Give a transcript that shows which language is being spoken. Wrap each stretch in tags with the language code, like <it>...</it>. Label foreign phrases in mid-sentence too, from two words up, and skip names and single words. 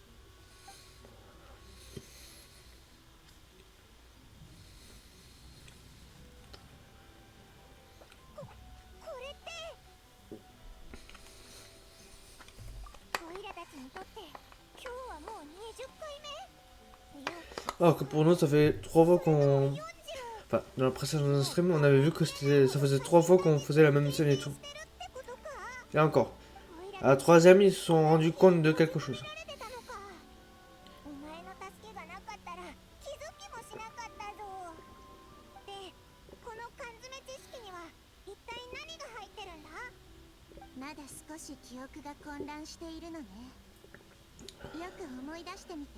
<ja>これってオイラたちにとって今日はもう20回目？いや、</ja> <fr>Alors que pour nous, ça fait 3 fois qu'on. 40。 Enfin, dans la précédente stream, on avait vu que ça faisait 3 fois qu'on faisait la même scène et tout. Et encore. À la troisième, ils se sont rendus compte de quelque chose.</fr> <ja>お前の助けがなかったら気づきもしなかったぞ。で、この缶詰知識には一体何が入ってるんだ？まだ少し記憶が混乱しているのね。よく思い出してみて。</ja>